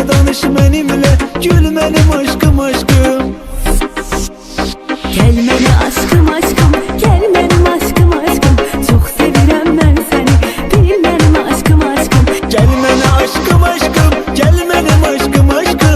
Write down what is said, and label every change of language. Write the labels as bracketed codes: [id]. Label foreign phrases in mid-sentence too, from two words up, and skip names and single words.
[tr] danış benimle, gül benim aşkım aşkım. [az] Gel məni aşkım aşkım, gel mənim aşkım aşkım. Çox sevirəm mən səni, bil mənim aşkım aşkım. [tr] Gel bana aşkım aşkım, gel benim aşkım aşkım.